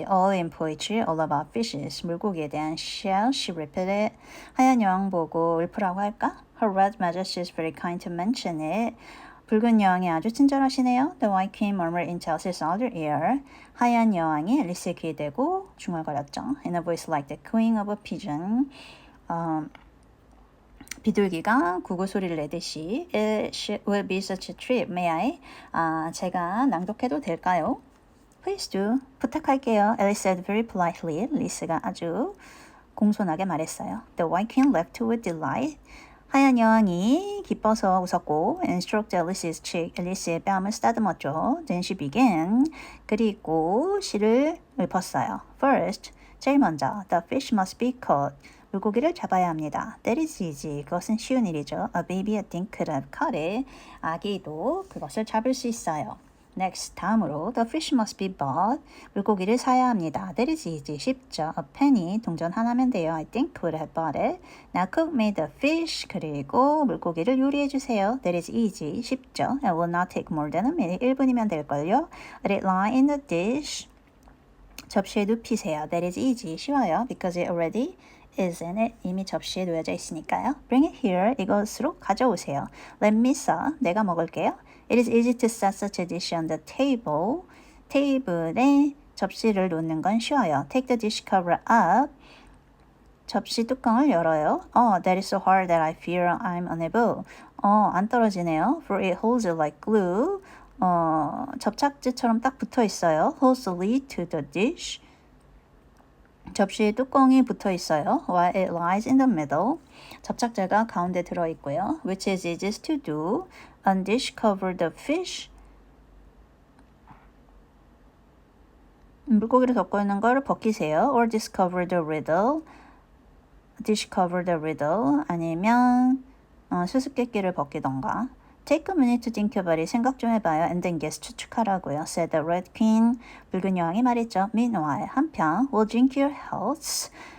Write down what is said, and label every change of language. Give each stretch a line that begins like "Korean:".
English: All in poetry, all about fishes.
Korean: 물고기에 대한
English: shall she repeat it?
Korean: 하얀 여왕 보고 울프라고 할까?
English: Her red majesty is very kind to mention it.
Korean: 붉은 여왕이 아주 친절하시네요.
English: The white queen murmured into Alice's other ear.
Korean: 하얀 여왕이 앨리스의 귀에 대고 중얼거렸죠.
English: In a voice like the cooing of a pigeon.
Korean: 비둘기가 구구 소리를 내듯이
English: It will be such a trip, may I?
Korean: 제가 낭독해도 될까요?
English: Please do.
Korean: 부탁할게요.
English: Alice said very politely.
Korean: 리스가 아주 공손하게 말했어요.
English: The white queen left with delight.
Korean: 하얀 여왕이 기뻐서 웃었고
English: and stroked Alice's cheek.
Korean: 앨리스의 뺨을 쓰다듬었죠.
English: Then she began.
Korean: 그리고 시를 읊었어요.
English: First,
Korean: 제일 먼저,
English: the fish must be caught.
Korean: 물고기를 잡아야 합니다.
English: That is easy.
Korean: 그것은 쉬운 일이죠.
English: A baby I think could have caught it.
Korean: 아기도 그것을 잡을 수 있어요.
English: Next,
Korean: 다음으로
English: the fish must be bought.
Korean: 물고기를 사야 합니다.
English: That is easy.
Korean: 쉽죠.
English: A penny,
Korean: 동전 하나면 돼요.
English: I think could have bought it. Now cook me the fish.
Korean: 그리고 물고기를 요리해 주세요.
English: That is easy.
Korean: 쉽죠.
English: It will not take more than a minute.
Korean: 1분이면 될걸요.
English: Let it lie in the dish.
Korean: 접시에 눕히세요.
English: That is easy.
Korean: 쉬워요.
English: Because it already is in it.
Korean: 이미 접시에 놓여져 있으니까요.
English: Bring it here.
Korean: 이것으로 가져오세요.
English: Let me serve.
Korean: 내가 먹을게요.
English: It is easy to set such a dish on the table.
Korean: 테이블에 접시를 놓는 건 쉬워요.
English: Take the dish cover up.
Korean: 접시 뚜껑을 열어요.
English: That is so hard that I fear I'm unable.
Korean: 안 떨어지네요.
English: For it holds it like glue.
Korean: 접착제처럼 딱 붙어 있어요.
English: Holds the lid to the dish.
Korean: 접시에 뚜껑이 붙어 있어요.
English: While it lies in the middle.
Korean: 접착제가 가운데 들어 있고요.
English: Which is easiest to do. Undish cover the fish.
Korean: 물고기를 덮고 있는 걸 벗기세요.
English: Or discover the riddle. Dish cover the riddle.
Korean: 아니면 수수께끼를 벗기던가.
English: Take a minute to think about it.
Korean: 생각 좀 해봐요.
English: And then guess.
Korean: 추측하라고요.
English: Said the red queen.
Korean: 붉은 여왕이 말했죠.
English: Meanwhile,
Korean: 한편,
English: we'll drink your health.